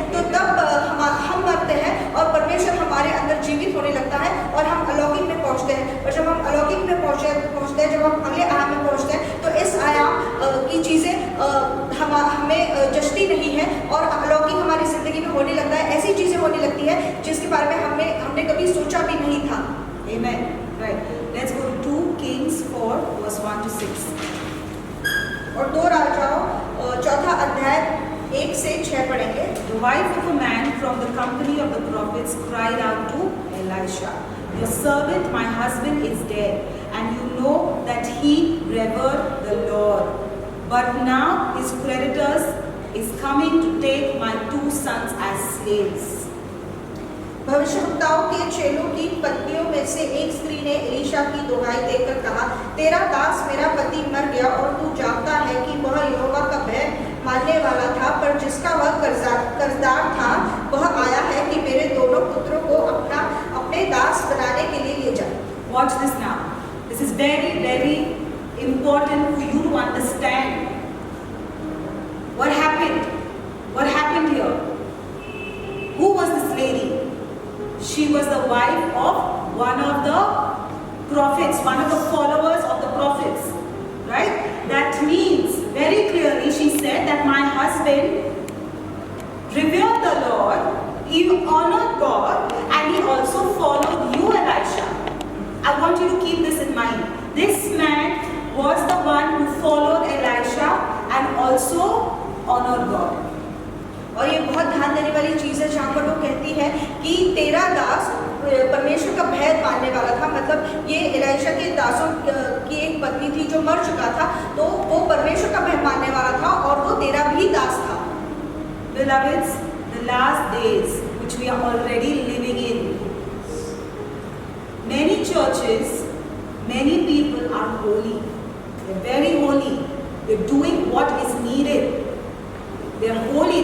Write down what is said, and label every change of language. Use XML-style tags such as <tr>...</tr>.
<hi>तो तब हम मरते हैं और परमेश्वर हमारे अंदर जीवित होने लगता है और हम अलौकिक में पहुंचते हैं। और जब हम अलौकिक में पहुंचते हैं, जब हम अगले आयाम में पहुंचते हैं, तो इस आयाम की चीज़ें हमें जचती नहीं है और अलौकिक हमारी ज़िंदगी में होने लगता है। ऐसी चीज़ें होने लगती है जिसके बारे में हमने कभी सोचा भी नहीं था।</hi> <en>Amen. Right. Let's go to 2 Kings 4 verse 1 to 6.</en> <hi>और 2 राजाओं 4 अध्याय 1 से 6 पढ़ेंगे।</hi> <en>The wife of a man from the company of the prophets cried out to Elisha, "Your servant, my husband, is dead, and you know that he revered the Lord. But now his creditors is coming to take my 2 sons as slaves."</en> <hi>भविष्यवक्ताओं के चेलों की पत्नियों में से एक स्त्री ने Elisha की दुहाई देकर कहा, तेरा दास मेरा पति मर गया और तू जानता है कि वह यहोवा का भय मानने वाला था, पर जिसका वह कर्जदार था वह आया है कि मेरे दोनों पुत्रों को अपने दास बनाने के लिए ले जाए।</hi> <en>Watch this now. This is very, very important for you to understand. What happened? What happened here? Who was this lady? She was the wife of one of the prophets, one of the followers of the prophets, right? That means very clearly she said that my husband revered the Lord, he honored God, and he also followed you, Elisha. I want you to keep this in mind. This man was the one who followed Elisha and also honored God.</en> <hi>और ये बहुत ध्यान देने वाली चीज़ है जहाँ पर वो कहती है कि तेरा दास परमेश्वर का भय मानने वाला था। मतलब ये एलीशा के दासों की एक पत्नी थी जो मर चुका था, तो वो परमेश्वर का भय मानने वाला था और वो तेरा भी दास था।</hi> <en>Beloveds, the last days which we are already living in, many churches, many people are holy. They're very holy. They're doing what is needed. They're holy.</en>